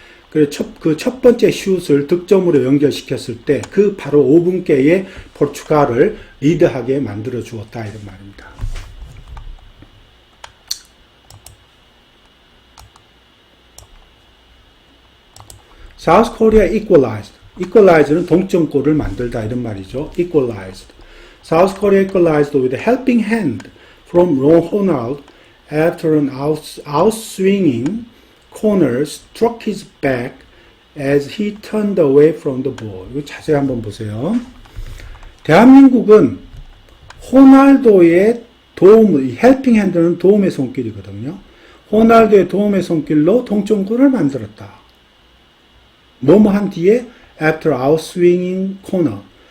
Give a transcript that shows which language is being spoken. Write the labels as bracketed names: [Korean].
[Korean] 그 첫 번째 슛을 득점으로 연결시켰을 때, 그 바로 5분께에 포르투갈을 리드하게 만들어 주었다 이런 말입니다. [English] South Korea equalized. [Korean] equalize는 동점골을 만들다 이런 말이죠. [English] equalized. South Korea equalized with a helping hand from Ron Honnold after an outswinging corner struck his back as he turned away from the ball. [Korean] 이거 자세히 한번 보세요. 대한민국은 호날두의 [English] helping hand [Korean] 는 도움의 손길이거든요. 호날두의 도움의 손길로 동점골을 만들었다. 뭐뭐 한 뒤에 [English] after outswinging corner.